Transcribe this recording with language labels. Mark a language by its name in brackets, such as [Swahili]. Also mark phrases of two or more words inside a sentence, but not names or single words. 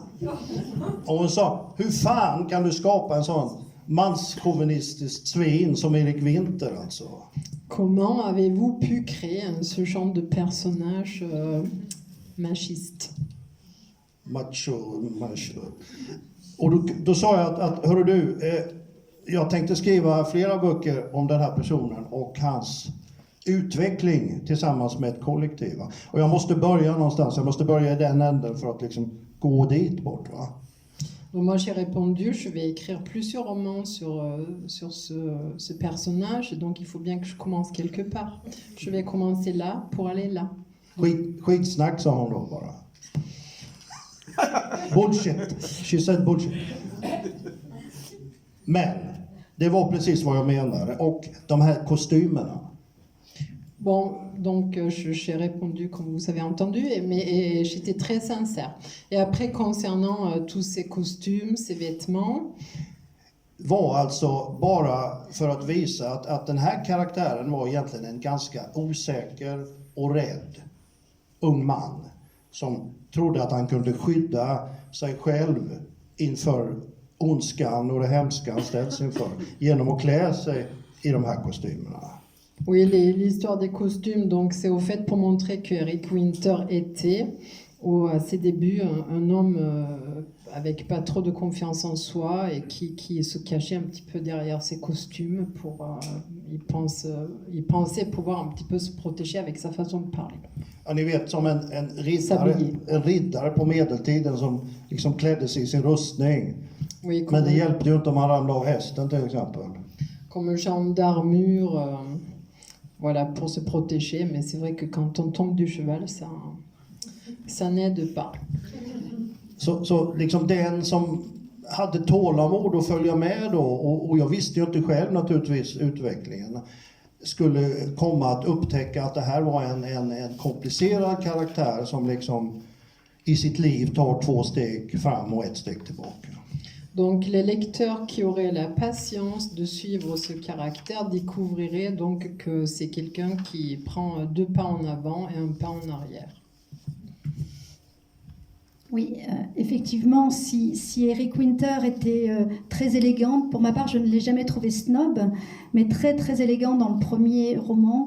[Swedish] Och hon sa, hur fan kan du skapa en sån manschauvinistisk svin som Erik Winter alltså? [French] Comment avez-vous pu créer ce genre de personnage machiste? Macho. [Swedish] Och då sa jag att hörru du, jag tänkte skriva flera böcker om den här personen och hans utveckling tillsammans med ett kollektiv. Och jag måste börja någonstans, jag måste börja i den änden för att liksom gå dit bort. Va? [French] Donc moi j'ai répondu, je vais écrire plusieurs romans sur ce personnage, et donc il faut bien que je commence quelque part. Je vais commencer là pour aller là. [Swedish] Skitsnack sa hon då bara. [English] Bullshit. She said bullshit. [Swedish] Men det var precis vad jag menade. Och de här kostymerna. [French] Bon, donc j'ai répondu comme vous avez entendu, mais j'étais très sincère. Et après, concernant tous ces costumes, ces vêtements... [Swedish] var alltså bara för att visa att den här karaktären var egentligen en ganska osäker och rädd ung man som trodde att han kunde skydda sig själv inför ondskan och det hemska han ställs inför genom att klä sig i de här kostymerna. [French] Oui, l'histoire des costumes, donc c'est au fait pour montrer que Erik Winter était, à ses débuts, un homme avec pas trop de confiance en soi et qui se cachait un petit peu derrière ses costumes il pensait pouvoir un petit peu se protéger avec sa façon de parler. [Swedish] Ja, ni vet som en [French] S'habiller. [Swedish] riddare på medeltiden som liksom klädde sig i sin rustning. [French] Oui, [Swedish] Men det hjälpte ju inte om han ramlade av hästen till exempel. [French] comme un genre d'armure, voilà, pour se protéger. Mais c'est vrai que quand on tombe du cheval, ça n'aide pas. [Swedish] Så liksom den som hade tålamod att följa med då, och jag visste ju inte själv naturligtvis utvecklingen, skulle komma att upptäcka att det här var en komplicerad karaktär som liksom i sitt liv tar 2 steg fram och 1 steg tillbaka. [French] Donc les lecteurs qui auraient la patience de suivre ce caractère découvriraient donc que c'est quelqu'un qui prend 2 pas en avant et 1 pas en arrière. Oui, effectivement, si Eric Winter était très élégante, pour ma part, je ne l'ai jamais trouvé snob, mais très très élégant dans le premier roman.